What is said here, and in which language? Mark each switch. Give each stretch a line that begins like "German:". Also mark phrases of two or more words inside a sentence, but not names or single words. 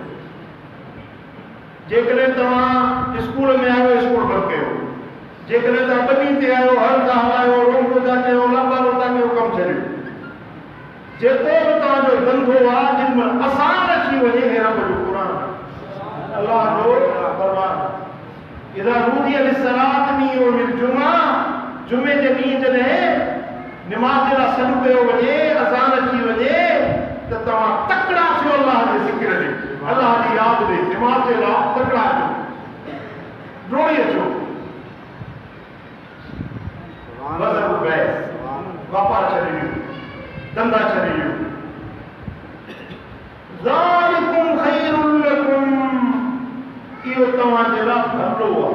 Sindhi: जेकॾहिं तव्हां स्कूल में आयो स्कूल बंदि कयो जेकॾहिं तव्हां ॿनी ते आयो हर था हलायो रोको था कयो लापारो था कयो कमु छॾियो जेको बि तव्हांजो धंधो आहे जिन में आसान अची वञे हे रब जो क़ुर अल्लाह जो फरमान
Arabic: إذا نودي للصلاة من يوم الجمعة
Sindhi: जुमे जे ॾींहुं जॾहिं निमाज़ जे लाइ सॾु कयो वञे अज़ान अची वञे त तव्हां तकड़ा थियो अल्लाह जे ज़िक्र ॾे अल्लाह जी यादि ॾे निमाज़ जे लाइ तकड़ा अचो डोड़ी अचो वापार छॾे ॾियो धंधा छॾे ॾियो
Arabic: ذلكم خير لكم
Sindhi: इहो तव्हांजे लाइ भलो आहे